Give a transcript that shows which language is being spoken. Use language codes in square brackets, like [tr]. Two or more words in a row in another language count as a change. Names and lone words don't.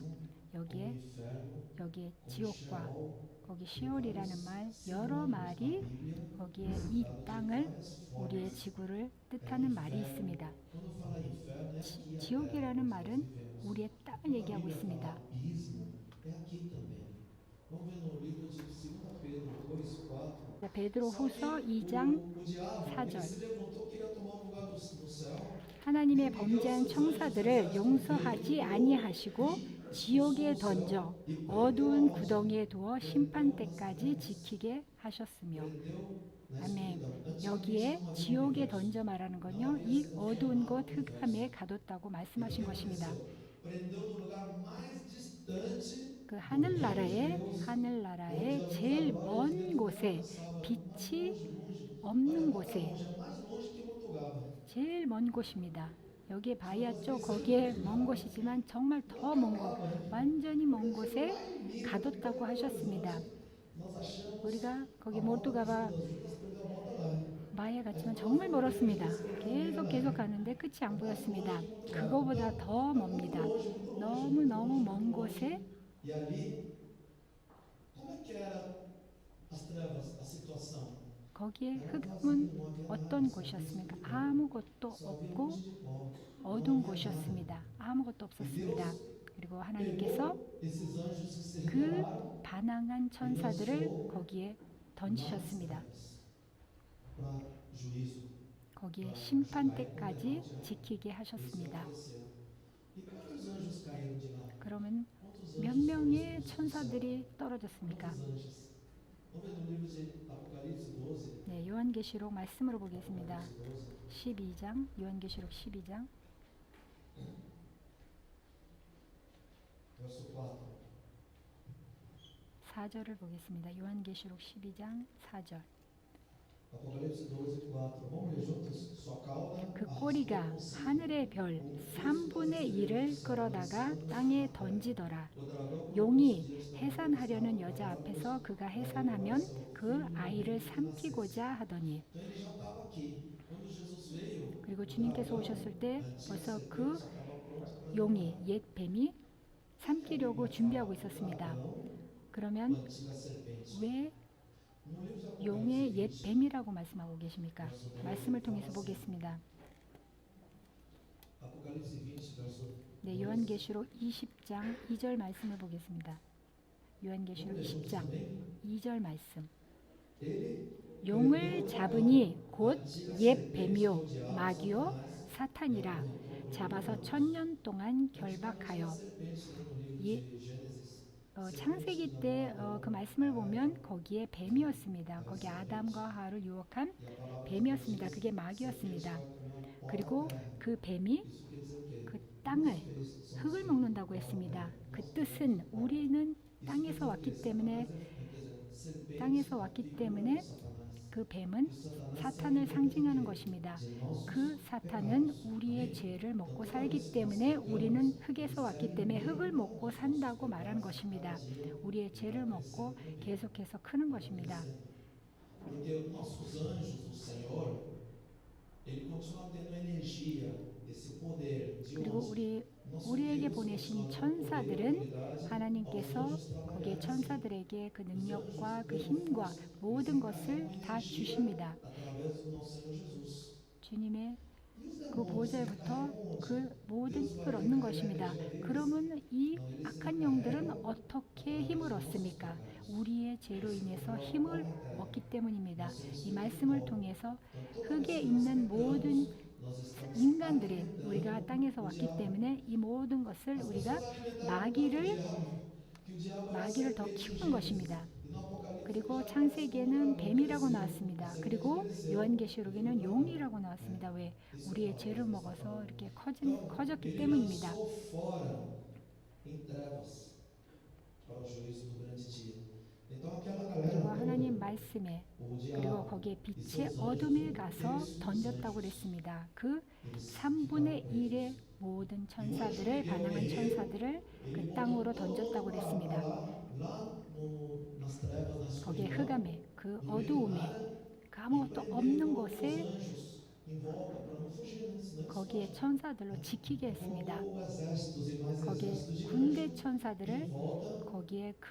[ko] 여기에 지옥과 거기 시올이라는 말, 여러 말이 거기에 이 땅을, 우리의 지구를 뜻하는 말이 있습니다. 지옥이라는 말은 우리의 땅을 얘기하고 있습니다. 베드로후서 2장 [pt] o diabo, ele [ko] 4절. [pt] se levantou, queria tomar o lugar do céu. [ko] 하나님의 [pt] E Deus [ko] 범죄한 청사들을 [pt] desejava [ko] 용서하지 [pt] ver ele [ko] 아니하시고 [pt] ir [ko] 지옥에 [pt] expulsou do [ko] 던져 [pt] céu e prendeu [ko] 어두운 [pt] aonde? [ko] 구덩이에 두어 심판 [pt] Prendeu nas [ko] 때까지 [pt] trevas. [ko] 지키게 하셨으며. [pt] Prendeu na [ko] 아멘. [pt] escuridão. Antigamente [ko] 여기에 [pt] não havia [ko] 지옥에 [pt] universo. [ko] 던져 말하는 [pt] Não [ko] 건요, [pt] havia [ko] 이 [pt] sido [ko] 어두운 [pt] formado [ko] 곳 [pt] o [ko] 흑암에 [pt] universo. [ko] 가뒀다고 [pt] E o que [ko] 말씀하신 것입니다. [pt] aconteceu? Prendeu no lugar mais distante [ko] 그 [pt] do reino de Deus, onde [ko] 하늘나라의 [pt] a luz da [ko] 제일 [pt] glória de [ko] 먼 [pt] Deus não [ko] 곳에, [pt] alcançava. Mais [ko] 빛이 [pt] longe, longe. [ko] 없는 [pt] Olha lá para [ko] 곳에, [pt] longe, é mais longe que Portugal. [ko] 제일 먼 곳입니다. 여기에 [pt] Só para [ko] 바야쪽 [pt] vocês [ko] 거기에 [pt] serem [ko] 먼 [pt] preparados. [ko] 곳이지만 정말 [pt] Não [ko] 더 먼 곳, [pt] acabava, né? [ko] 완전히 먼 [pt] Porque chegou [ko] 곳에 [pt] lá em Minas, [ko] 가뒀다고 [pt] ficou [ko] 하셨습니다. [pt] nós achamos [ko] 우리가 거기 [pt] a [ko] 모두 [pt] volta do [ko] 가봐 [pt] Judas. Judas perdeu a volta lá. [ko] 마에 [pt] Mas [ko] 갔지만 [pt] nós [ko] 정말 [pt] vamos ver [ko] 멀었습니다. [pt] esse caminho [ko] 계속 [pt] lá. [ko] 가는데 끝이 안 [pt] É mais [ko] 보였습니다. [pt] longe que Portugal. [ko] 그거보다 더 [pt] É muito [ko] 멉니다. [pt] longe, muito longe, [ko] 너무너무 [pt] muito [ko] 먼 [pt] longe. [ko] 곳에. [pt] E ali, como é que era as trevas, a situação? [ko] 거기에 [pt] Era vazio, [ko] 흑암은 [pt] não havia [ko] 어떤 [pt] nada, só [ko] 곳이었습니까? [pt] havia escuridão. [ko] 아무것도 [pt] Só havia [ko] 없고 [pt] luz de pó. Não [ko] 어두운 [pt] havia nada. [ko] 곳이었습니다. 아무것도 [pt] E [ko] 없었습니다. [pt] Deus [ko] 그리고 하나님께서 [pt] pegou esses anjos que se [ko] 그 [pt] rebelaram [ko] 반항한 천사들을 거기에 던지셨습니다. [pt] para juízo. [ko] 거기에 심판 때까지 지키게 하셨습니다. [pt] E quantos anjos caíram de lá? [ko] 그러면 [pt] Quantos [ko] 몇 [pt] anjos [ko] 명의 [pt] foram expulsos do céu? [ko] 천사들이 떨어졌습니까? [pt] Quantos anjos? Vamos ver no livro de Apocalipse 12. [ko] 네, 요한계시록 말씀으로 보겠습니다. [pt] Apocalipse 12. [ko] 12장, 요한계시록 12장 [pt] Verso 4. [ko] 4절을 보겠습니다. 요한계시록 12장 4절. [pt] Apocalipse 12, 4. Vamos ler juntos? Sua cauda [ko] 그 [pt] arrastou [ko] 꼬리가 [pt] consigo [ko] 하늘의 별 3분의 1을 끌어다가 땅에 던지더라. [pt] o dragão [ko] 용이 해산하려는 여자 앞에서 그가 해산하면 그 아이를 삼키고자 하더니. [pt] Então ele já estava aqui. Quando Jesus veio, [ko] 그리고 주님께서 오셨을 때 벌써 그 [pt] já estava pronto para [ko] 용이, 옛 뱀이 삼키려고 준비하고 있었습니다. 그러면 [pt] antiga serpente. [ko] 왜 [pt] No livro de [ko] 용의 옛 [pt] Apocalipse 20, [ko] 뱀이라고 말씀하고 계십니까? 말씀을 통해서 보겠습니다. [pt] Apocalipse 20, verso [ko] 네, 요한계시록 20장 2절 말씀을 보겠습니다. 요한계시록 20장 2절 말씀. [pt] ele [ko] 용을 잡으니 곧 옛 뱀이요 마귀요 사탄이라 잡아서 1000년 동안 결박하여. [pt] serpente no livro [ko] 예, [pt] de Gênesis. [ko] 창세기 때 그 말씀을 보면 거기에 뱀이었습니다. 거기 아담과 하와를 유혹한 뱀이었습니다. 그게 마귀였습니다. 그리고 그 뱀이 그 땅을, 흙을 먹는다고 했습니다. 그 뜻은 우리는 땅에서 왔기 때문에 그 뱀은 사탄을 상징하는 것입니다. 그 사탄은 우리의 죄를 먹고 살기 때문에 우리는 흙에서 왔기 때문에 흙을 먹고 산다고 말하는 것입니다. 우리의 죄를 먹고 계속해서 크는 것입니다. [pt] Porque nossos anjos do Senhor, ele continua tendo energia, esse poder de [ko] 그리고 [pt] onze. [ko] 우리에게 보내신 천사들은 하나님께서 거기에 천사들에게 그 능력과 그 힘과 모든 것을 다 주십니다. [pt] Através do nosso Senhor Jesus. [ko] 주님의 그 보좌로부터 그 모든 힘을 얻는 것입니다. 그러면 이 악한 영들은 어떻게 힘을 얻습니까? 우리의 죄로 인해서 힘을 얻기 때문입니다. 이 말씀을 통해서 흙에 있는 모든 인간들이 우리가 땅에서 왔기 때문에 이 모든 것을 우리가 마귀를 더 키우는 것입니다. 그리고 창세기에는 뱀이라고 나왔습니다. 그리고 요한계시록에는 용이라고 나왔습니다. 왜? 우리의 죄를 먹어서 이렇게 커졌기 때문입니다. [pt] Lançou fora em trevas para o juízo do grande dia. Então aquela [ko] 그리고 [pt] galera, [ko] 하나님 말씀에 [pt] o [ko] 그리고 [pt] diabo, [ko] 거기에 빛의 어둠에 가서 던졌다고 그랬습니다. 그 [pt] eles [ko] 3분의 1의 모든 천사들을, 반항한 천사들을 그 땅으로 던졌다고 그랬습니다. [pt] lá nas trevas, nas [ko] 거기에 [pt] escuridão, [ko] 흑암에, 그 어두움에, 그 아무것도 없는 곳에 [pt] anjos em volta para não fugir antes, né? [ko] 거기에 천사들로 지키게 했습니다. [pt] Colocou exércitos e mais [ko] 거기에 [pt] exércitos de [ko] 군대 [pt] anjos em [ko] 천사들을 [pt] volta [ko] 거기에 그